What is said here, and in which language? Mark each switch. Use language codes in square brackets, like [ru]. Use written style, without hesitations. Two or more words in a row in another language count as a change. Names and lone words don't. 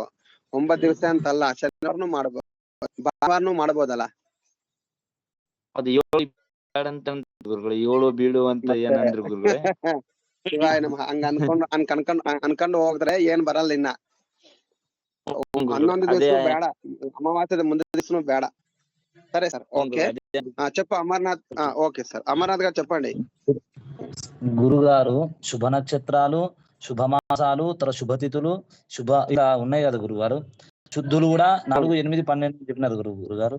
[kn] 9 ದಿವಸ ಅಂತಲ್ಲ, ಶನಿವಾರನು ಮಾಡ್ಬೋದು, ಭಾನುವಾರನು ಮಾಡ್ಬೋದಲ್ಲ. ಅದು 7 ಅಂತ ಗುರುಗಳು, 7 ಬೀಳು ಅಂತ ಏನಂದ್ರು ಗುರುಗಳೇ. ಶಿವಾಯ ನಮಃ. ಹಂಗ ಅನ್ಕೊಂಡು ಹೋದ್ರೆ ಏನ್ ಬರಲ್ಲ. ಇನ್ನ 11 ದಿವಸ ಬೇಡ, ಅಮಾವಾಸ್ಯದ ಮುಂದೆ ದಿವಸನು ಬೇಡ. [te] సరే సార్. ఓకే చెప్పు అమర్నాథ్. ఓకే సార్, అమర్నాథ్ గారు చెప్పండి. గురుగారు శుభ నక్షత్రాలు, శుభమాసాలు, శుభతిథులు, ఇలా ఉన్నాయి కదా గురుగారు. శుద్ధులు కూడా 4, 8, 12 చెప్పినారు గురుగారు.